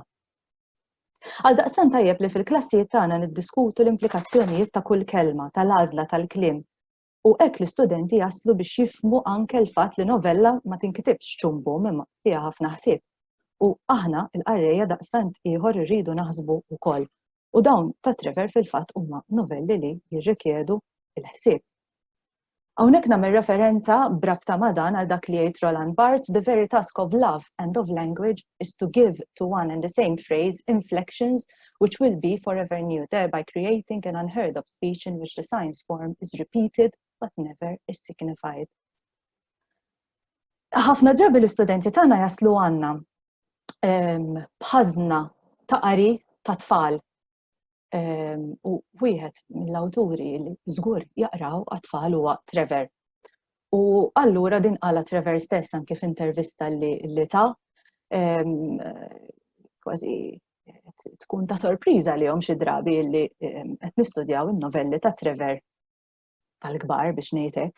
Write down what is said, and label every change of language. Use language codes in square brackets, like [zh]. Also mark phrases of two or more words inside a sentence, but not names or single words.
[mt] Għaldaqstant tajjeb li fil-klassijiet tagħna niddiskutu l-implikazzjonijiet ta' kull kelma tal-għażla tal-kliem u hekk l-istudenti jaslu biex jifhmu anke l-fatt li novella ma tinkitibx ċumbum imma fiha ħafna ħsieb. U aħna l-qarrejja daqstant ieħor irridu naħsbu wkoll. U dawn ta' Trevor fil-fatt huma novelli li jirrikjedu l-ħsieb. Hawnhekk nagħmel referenza brabta ma' dan għal dak li jgħid Roland Barthes, [en] the very task of love and of language is to give to one and the same phrase inflections which will be forever new, thereby creating an unheard of speech in which the science form is repeated but never is signified. [mt] Ħafna drabi l-istudenti tagħna jaslu għandna bħażna ta' qari ta' tfal. U wieħed mill-awturi li żgur jaqraw għat-tfal huwa Trevor. U allura din qala Trevor stess anke f'intervista li ta' kważi tkun ta' sorpriża lihom xi drabi li qed nistudjaw in-novelli ta' Trevor tal-kbar biex ngħidlek.